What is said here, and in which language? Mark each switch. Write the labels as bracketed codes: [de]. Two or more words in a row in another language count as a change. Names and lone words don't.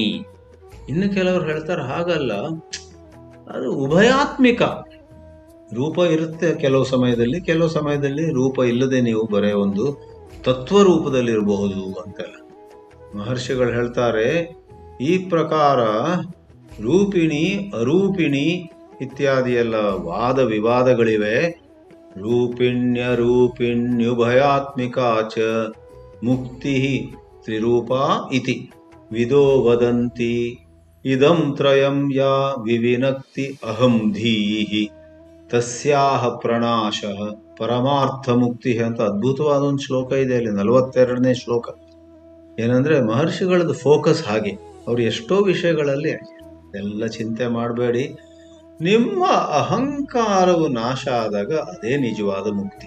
[kn] ಇನ್ನು ಕೆಲವರು ಹೇಳ್ತಾರೆ, ಹಾಗಲ್ಲ, ಅದು ಉಭಯಾತ್ಮಿಕ ರೂಪ ಇರುತ್ತೆ ಕೆಲವು ಸಮಯದಲ್ಲಿ, ಕೆಲವು ಸಮಯದಲ್ಲಿ ರೂಪ ಇಲ್ಲದೆ ನೀವು ಬರೇ ಒಂದು ತತ್ವ ರೂಪದಲ್ಲಿರಬಹುದು ಅಂತೆಲ್ಲ. ಮಹರ್ಷಿಗಳು ಹೇಳ್ತಾರೆ, ಈ ಪ್ರಕಾರ [sa] ರೂಪಿಣಿ ಅರೂಪಿಣಿ [kn] ಇತ್ಯಾದಿ ಎಲ್ಲ ವಾದ ವಿವಾದಗಳಿವೆ. [sa] ರೂಪಿಣ್ಯ ರೂಪಿಣ್ಯುಭಯಾತ್ಮಿಕಾ ಚ ಮುಕ್ತಿ ತ್ರಿರೂಪ ಇತಿ ವಿದೋ ವದಂತಿ ಇದಂ ತ್ರಯಂ ಯಾ ವಿವಿನಕ್ತಿ ಅಹಂ ಧೀಹಿ ತಸ್ಯಾಹ ಪ್ರಣಾಶ ಪರಮಾರ್ಥ ಮುಕ್ತಿ [kn] ಅಂತ ಅದ್ಭುತವಾದ ಒಂದು ಶ್ಲೋಕ ಇದೆ ಅಲ್ಲಿ, 42ನೇ ಶ್ಲೋಕ. ಏನಂದ್ರೆ ಮಹರ್ಷಿಗಳದ್ದು ಫೋಕಸ್ ಹಾಗೆ, ಅವ್ರು ಎಷ್ಟೋ ವಿಷಯಗಳಲ್ಲಿ ಎಲ್ಲ ಚಿಂತೆ ಮಾಡಬೇಡಿ, ನಿಮ್ಮ ಅಹಂಕಾರವು ನಾಶ ಆದಾಗ ಅದೇ ನಿಜವಾದ ಮುಕ್ತಿ.